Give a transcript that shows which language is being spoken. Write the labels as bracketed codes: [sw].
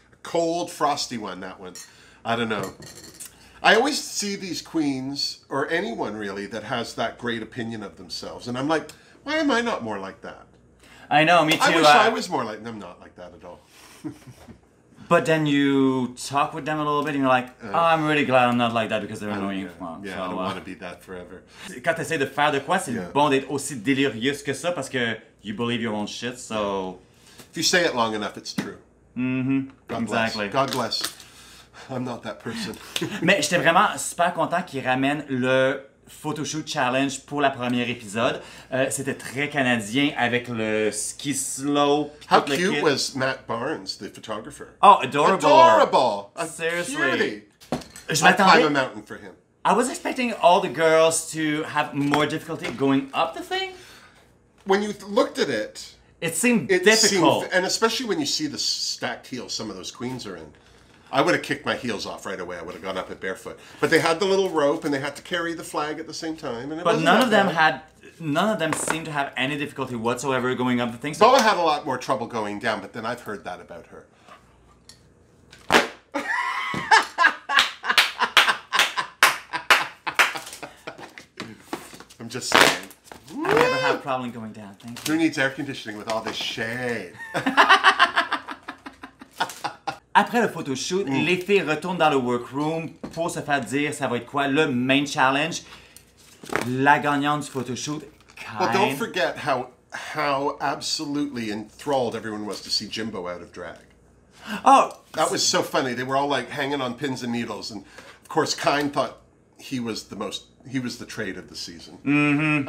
[en] a cold, frosty one, that one. I don't know. I always see these queens, or anyone really, that has that great opinion of themselves. And I'm like, why am I not more like that? I know, me too. I wish I was more like them. I'm not like that at all. But then you talk with them a little bit and you're like, oh, I'm really glad I'm not like that, because they're annoying. Well, yeah, I don't want to be that forever. [fr] Quand t'essaies de faire de quoi, c'est bon d'être aussi délirieuse que ça, parce que [en] you believe your own shit, so... If you say it long enough, it's true. Mm-hmm. God exactly. Bless. God bless. I'm not that person. [fr] Mais j'étais vraiment super content qu'ils ramènent le photoshoot challenge pour la première épisode. C'était très canadien avec le ski slope. [en] How cute was Matt Barnes, the photographer? Oh, adorable. Adorable. Seriously. I'd climb a mountain for him. I was expecting all the girls to have more difficulty going up the thing. When you looked at it, it seemed difficult. And especially when you see the stacked heels some of those queens are in. I would have kicked my heels off right away. I would have gone up it barefoot. But they had the little rope, and they had to carry the flag at the same time. And but none of them seemed to have any difficulty whatsoever going up the thing. Boa had a lot more trouble going down, but then I've heard that about her. I'm just saying. I never had a problem going down, thank you. Who needs air conditioning with all this shade? [fr] Après le photoshoot, les filles retournent dans le workroom pour se faire dire ça va être quoi le main challenge. La gagnante du photoshoot, Kyne. [en] But don't forget how absolutely enthralled everyone was to see Jimbo out of drag. Oh! That was so funny. They were all like hanging on pins and needles. And of course, Kyne thought he was the trade of the season. Mm-hmm.